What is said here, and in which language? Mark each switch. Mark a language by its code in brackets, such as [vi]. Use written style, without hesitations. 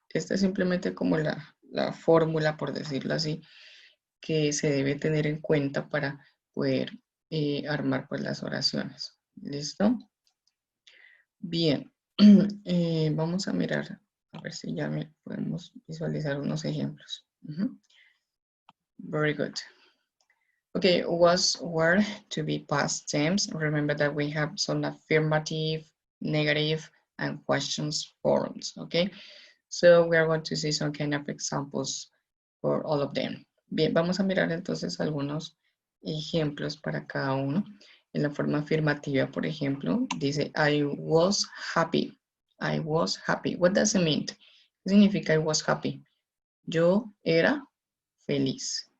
[es] Esta es simplemente como la fórmula, por decirlo así, que se debe tener en cuenta para poder armar pues las oraciones. ¿Listo? Bien, vamos a mirar, a ver si ya podemos visualizar unos ejemplos. [en] Very good. Okay, were to be past tense. Remember that we have some affirmative, negative, and questions forms, okay? So we are going to see some kind of examples for all of them. [es] Bien, vamos a mirar entonces algunos ejemplos para cada uno. En la forma afirmativa, por ejemplo, dice [en] I was happy. I was happy. What does it mean? [es] ¿Qué significa [en] I was happy? [es] Yo era feliz.